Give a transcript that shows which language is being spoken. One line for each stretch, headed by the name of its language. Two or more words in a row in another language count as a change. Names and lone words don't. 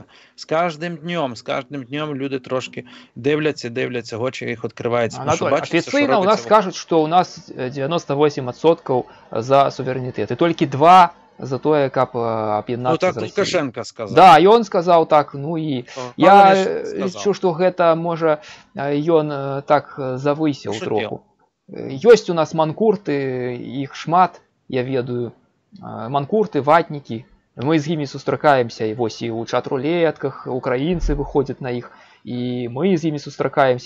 Ukrainian: З кожним днем люди трошки дивляться, очі їх відкриваються. Анатолій, офіційно у нас кажуть, що у нас 98% за суверенітет. І тільки 2% за то, каб об'єднатися з Росією. Ну так Лукашенко сказав. Да, і він сказав так, ну і я лічу, що
Belarusian: гэта, може, ён так завысіў троху. Ёсць у нас манкурты, іх шмат, я ведаю. Манкурты, ватнікі. Мы з імі сустракаемся, і вось і ў чат-рулетках украінцы выходзяць на іх, і мы з імі сустракаемся.